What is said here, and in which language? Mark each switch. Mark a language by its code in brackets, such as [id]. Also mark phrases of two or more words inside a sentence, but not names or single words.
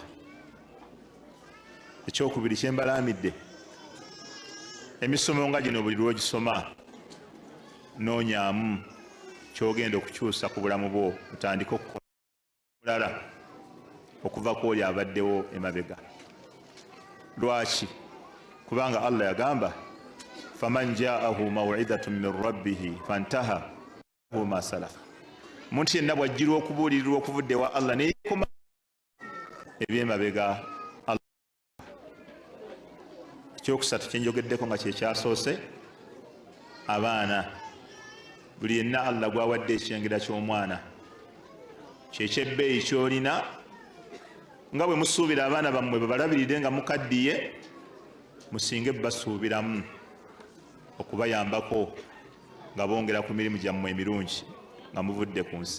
[lg] Ekyokubiri kye mbalamidde, emisomo nga gino buli lw'ogisoma noonyaamu ky'ogenda okukyusa ku bulamu bwo, otandike okukola mulala okuva ku oli abaddewo emabega. Lwaki? Kubanga Allah yagamba [ar] فمن جاءه موعظة من ربه فانتهى ما سلف, [lg] omuntu yenna bw'ajjirwa okubuulirirwa okuvudde wa Allah neekoma ebyemabega. Ekyokusatu kye njogeddeko nga kye kyasoose, abaana, buli yenna Allah gw'awadde ekyengera ky'omwana, kyekyebbeeyi ky'olina nga bwe musuubira abaana bammwe babalabirire nga mukaddiye, musinge basuubiramu okubayambako nga bongera ku mirimu gyammwe emirungi nga muvudde ku nsi.